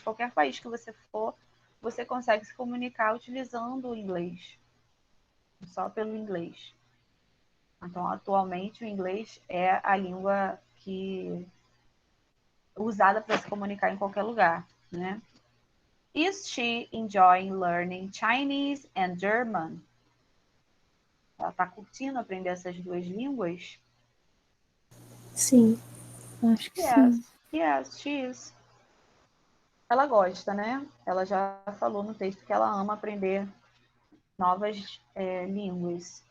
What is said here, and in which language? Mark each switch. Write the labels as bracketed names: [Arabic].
[Portuguese] Qualquer país que você for, você consegue se comunicar utilizando o inglês, só pelo inglês. Então, atualmente, o inglês é a língua que usada para se comunicar em qualquer lugar, né? [English] Is she enjoying learning Chinese and German? [Portuguese] Ela está curtindo aprender essas duas línguas? Sim. Acho que [English] Yes, [Portuguese] sim. [English] yes, she is. [Portuguese] Ela gosta, né? Ela já falou no texto que ela ama aprender novas línguas.